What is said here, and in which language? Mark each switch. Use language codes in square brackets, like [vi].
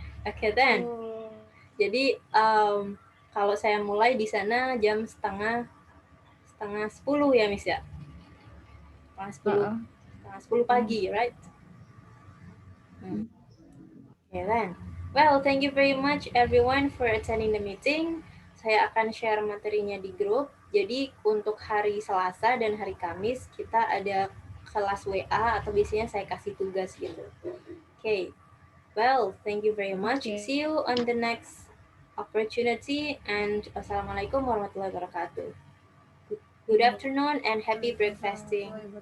[en] Okay, then. [id] Jadi kalau saya mulai di sana jam setengah 10 ya, Miss ya? Setengah 10 pagi, right? [en] Okay, then. Well, thank you very much everyone for attending the meeting. [id] Saya akan share materinya di grup. Jadi untuk hari Selasa dan hari Kamis kita ada kelas WA atau biasanya saya kasih tugas gitu. [en] Okay. Well, thank you very much. Okay. See you on the next opportunity and [ar] Assalamualaikum warahmatullahi wabarakatuh. [en] Good afternoon and happy breakfasting.